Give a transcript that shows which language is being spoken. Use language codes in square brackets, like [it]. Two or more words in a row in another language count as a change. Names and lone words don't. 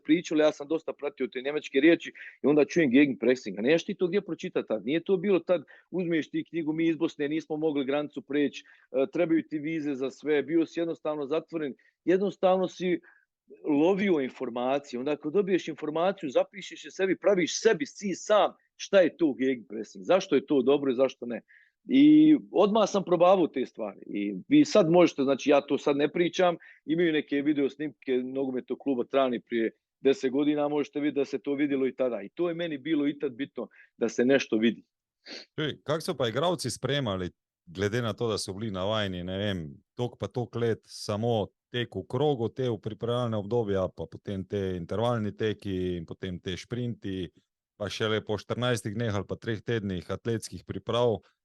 [bs] pričalo, ja sam dosta pratio te njemačke riječi i onda čujem gegenpressing, a nemaš ti to gdje pročitati tad, nije to bilo tad, uzmeš ti knjigu, mi iz Bosne nismo mogli granicu preći, trebaju ti vize za sve, bio si jednostavno zatvoren, jednostavno si lovio informacije, onda ako dobiješ informaciju, zapišeš je sebi, praviš sebi sam šta je to gegenpressing, zašto je to dobro i zašto ne. I odmah sam probavao te stvari. I vi sad možete, znači ja to sad ne pričam, imaju neke video snimke nogometnog kluba Trani prije 10 godina, možete vidjeti da se to vidjelo i tada. I to je meni bilo i tad bitno da se nešto vidi. [sl] Kako so pa igravci spremali, glede na to, da so bili navajeni, ne vem, tok let samo tek v krogu, te v pripravljalne obdobja, pa potem te intervalni teki in potem te šprinti, pa šele po 14 dneh ali pa 3 tednih atletskih priprav,